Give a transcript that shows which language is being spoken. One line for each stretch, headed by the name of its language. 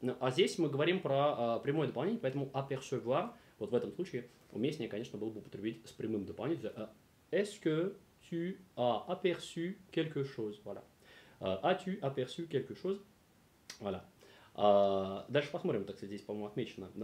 Russian: А здесь мы говорим про прямое дополнение, поэтому apercevoir, вот в этом случае, уместнее, конечно, было бы употребить с прямым дополнением.
French: Est-ce que tu as aperçu quelque chose? Voilà. As-tu aperçu quelque chose? Voilà.
Russian: Дальше посмотрим, так здесь, по-моему, отмечено.